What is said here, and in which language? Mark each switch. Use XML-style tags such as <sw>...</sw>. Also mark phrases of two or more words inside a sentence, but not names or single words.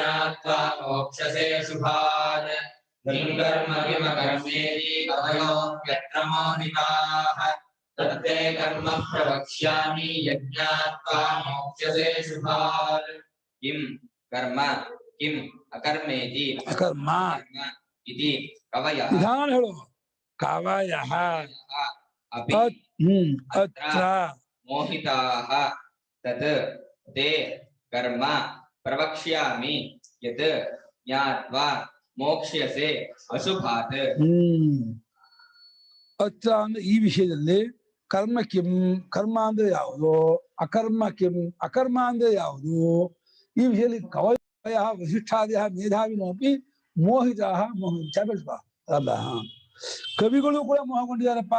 <sa>ತತ್ತೇ ಕರ್ಮ ಪ್ರವಕ್ಷ್ಯಾಮಿ ಯಜ್ಞಾತ್ವಾ ಮೋಕ್ಷಸೇ ಶುಭಾತ್. ಕಿಂ ಕರ್ಮ ಕಿಂ ಅಕರ್ಮೇತಿ ಅಕರ್ಮ ಇತಿ ಕವಯಃ.</sa> <kn>ವಿಧಾನ ಹೇಳು. ಕವಯಃ</kn> <sa>ಅಪಿ ಅತ್ರ ಮೋಹಿತಾಃ ತತ್ ತೇ ಕರ್ಮ ಪ್ರವಕ್ಷ್ಯಾಮಿ ಯತ್ ಜ್ಞಾತ್ವಾ ಮೋಕ್ಷ್ಯಸೆ ಅಶುಭಾತ್.</sa> <kn>ಅತ್ರ ಅಂದ್ರೆ ಈ ವಿಷಯದಲ್ಲಿ</kn> <sa>ಕರ್ಮ ಕಿಂ,</sa> <kn>ಕರ್ಮ ಅಂದ್ರೆ ಯಾವುದು,</kn> <sa>ಅಕರ್ಮ ಕಿಂ,</sa> <kn>ಅಕರ್ಮ ಅಂದ್ರೆ ಯಾವುದು, ಈ ವಿಷಯದಲ್ಲಿ</kn> <sa>ಕವಯ ವಸಿಷ್ಠಾದಿಯ ಮೇಧಾವಿನೋಪಿ ಮೋಹಿತ</sa> <kn>ಅಲ್ಲ. ಕವಿಗಳು ಕೂಡ ಮೋಹಗೊಂಡಿದ್ದಾರಪ್ಪ.</kn>